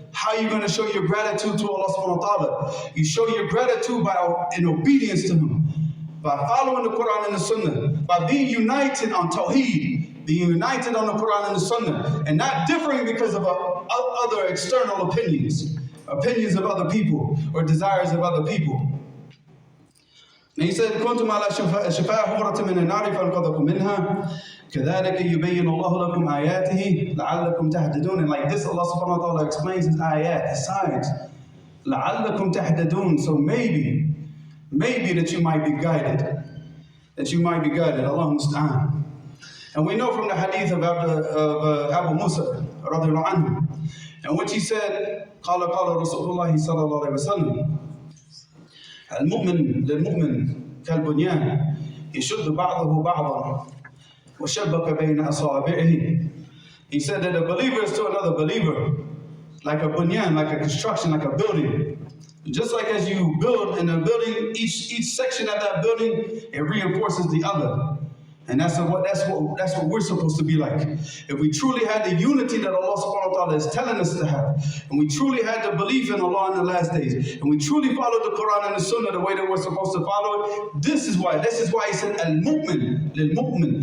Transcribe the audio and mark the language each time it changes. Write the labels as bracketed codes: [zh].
[en] How are you going to show your gratitude to Allah subhanahu wa ta'ala? You show your gratitude in obedience to Him, by following the Quran and the Sunnah, by being united on Tawheed, being united on the Quran and the Sunnah, and not differing because of other external opinions of other people, or desires of other people. And He said, [ar] كنتم على شفاء حفرة من النار فانقذكم منها كذلك يبين الله لكم آياته لعلكم تهتدون. [en] And like this, Allah subhanahu wa ta'ala explains His ayat, His signs. [ar] لعلكم تهتدون. [en] So maybe that you might be guided. That you might be guided. [ar] Allahumma musta'an. [en] And we know from the hadith of Abu Musa radiallahu anhu, in which he said, [ar] قال رسول الله صلى الله عليه وسلم المؤمن للمؤمن كالبنيان يشد بعضه بعضا وشبك بين أصابعه. [en] He said that a believer is to another believer like a bunyan, like a construction, like a building. Just like as you build in a building, each section of that building, it reinforces the other. And that's what we're supposed to be like. If we truly had the unity that Allah subhanahu wa ta'ala is telling us to have, and we truly had the belief in Allah in the last days, and we truly followed the Quran and the Sunnah the way that we're supposed to follow it, this is why He said al-mu'min lil-mu'min.